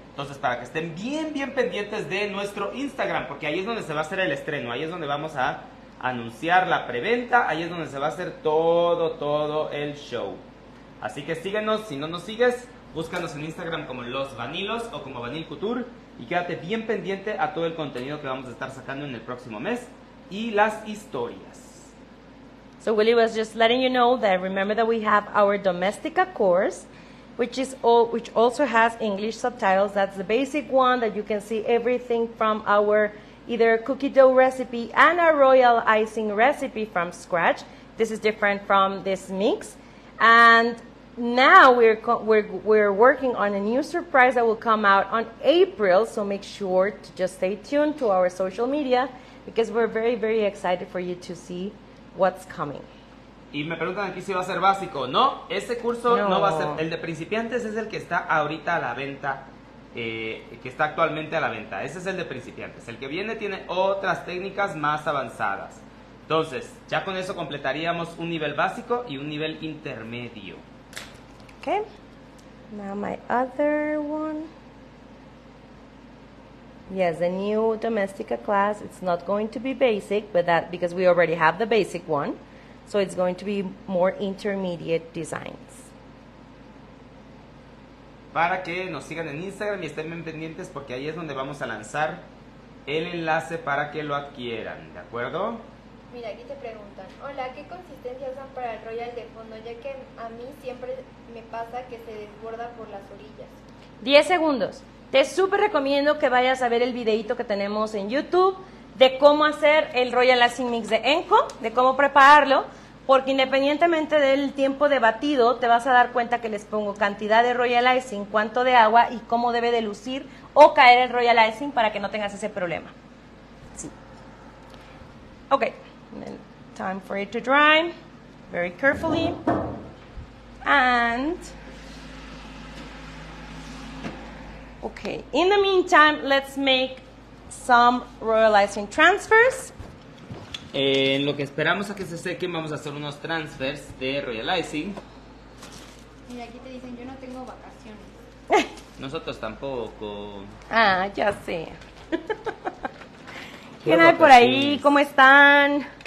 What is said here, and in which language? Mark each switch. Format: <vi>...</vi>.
<es>Entonces, para que estén bien pendientes de nuestro Instagram, porque ahí es donde se va a hacer el estreno, ahí es donde vamos a anunciar la preventa, ahí es donde se va a hacer todo el show. Así que síguenos, si no nos sigues, búscanos en Instagram como Los Vanilos o como Vanil Couture y quédate bien pendiente a todo el contenido que vamos a estar sacando en el próximo mes y las historias.</es> <en>So Willie was just letting you know that remember that we have our Domestica course which also has English subtitles. That's the basic one that you can see everything from our either cookie dough recipe and a royal icing recipe from scratch. This is different from this mix. And now we're working on a new surprise that will come out on April, so make sure to just stay tuned to our social media because we're very, very excited for you to see what's coming.</en> <es>Y me preguntan aquí si va a ser básico. No, este curso no va a ser. El de principiantes es el que está ahorita a la venta, que está actualmente a la venta. Ese es el de principiantes. El que viene tiene otras técnicas más avanzadas. Entonces, ya con eso completaríamos un nivel básico y un nivel intermedio.</es> <en>Okay, now my other one. Yes, the new domestica class, it's not going to be basic, but that because we already have the basic one, so it's going to be more intermediate designs.</en> <es>Para que nos sigan en Instagram y estén bien pendientes porque ahí es donde vamos a lanzar el enlace para que lo adquieran, ¿de acuerdo? Mira, aquí te preguntan, hola, ¿qué consistencia usan para el royal de fondo? Ya que a mí siempre me pasa que se desborda por las orillas. 10 segundos. Te súper recomiendo que vayas a ver el videito que tenemos en YouTube de cómo hacer el Royal Icing Mix de Enco, de cómo prepararlo, porque independientemente del tiempo de batido, te vas a dar cuenta que les pongo cantidad de Royal Icing, cuánto de agua y cómo debe de lucir o caer el Royal Icing para que no tengas ese problema. Sí. Okay.</es> <en>And then time for it to dry very carefully. And okay, in the meantime, let's make some royal icing transfers.</en> <es>En lo que esperamos a que se sequen, vamos a hacer unos transfers de royal icing. Mira, aquí te dicen, yo no tengo vacaciones. Nosotros tampoco. Ah, ya sé. ¿Quién hay por ahí? ¿Cómo están?</es>